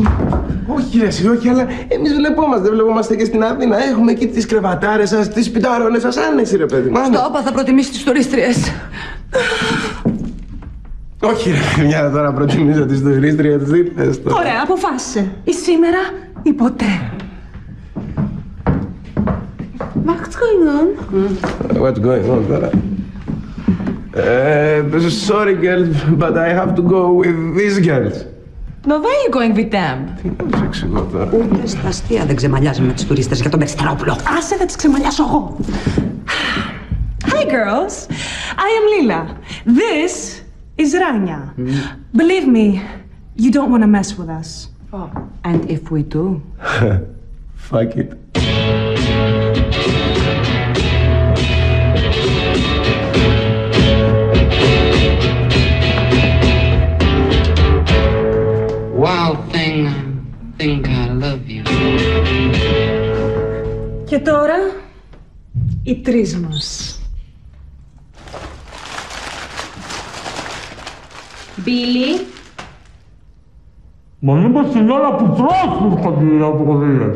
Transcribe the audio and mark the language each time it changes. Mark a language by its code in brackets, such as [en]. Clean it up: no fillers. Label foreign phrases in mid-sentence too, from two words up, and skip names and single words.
[el] Όχι ρε εσύ, όχι, αλλά εμείς βλεπόμαστε και στην Αθήνα. Έχουμε εκεί τις κρεβατάρες σας, τις πιταρώνες σας, άνεση ρε παιδί. Στόπα, θα προτιμήσει τις τουρίστριες. Όχι ρε, μια τώρα προτιμήσω τις τουρίστριες, τι πες τώρα. Ωραία, αποφάσισε. Ή σήμερα ή ποτέ. [en] What's going on? What's going on τώρα? Sorry girls, but I have to go with these girls. No, where are you going with them? [el] Τι να σου εξηγώ τώρα. Ούτε στα αστεία δεν ξεμαλιάζουμε με τις τουρίστες για τον Περιστερόπουλο. Άσε, θα τις ξεμαλιάσω εγώ. [en] Hi girls, I am Lila. This is Rania. Believe me, you don't want to mess with us. Oh, and if we do? Fuck it. Wild thing, I think I love you. [el] Και τώρα, οι τρεις μας. Μπίλι. Μα μήπως την ώρα που τρως έρχονται οι αποδίες.